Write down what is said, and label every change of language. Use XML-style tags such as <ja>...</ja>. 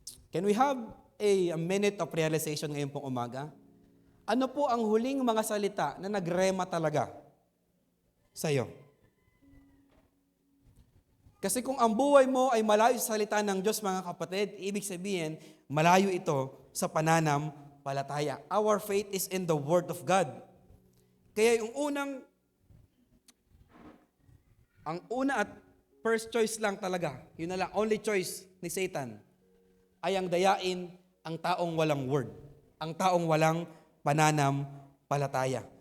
<en>Can we have a minute of realization</en> <tl>ngayon pong umaga? Ano po ang huling mga salita na nagrema talaga sa iyo? Kasi kung ang buhay mo ay malayo sa salita ng Diyos, mga kapatid, ibig sabihin, malayo ito sa pananampalataya.</tl> <en>Our faith is in the Word of God.</en> <tl>Kaya ang una at first choice lang talaga, yun na lang, only choice ni Satan, ay ang dayain ang taong walang Word, ang taong walang pananampalataya.</tl>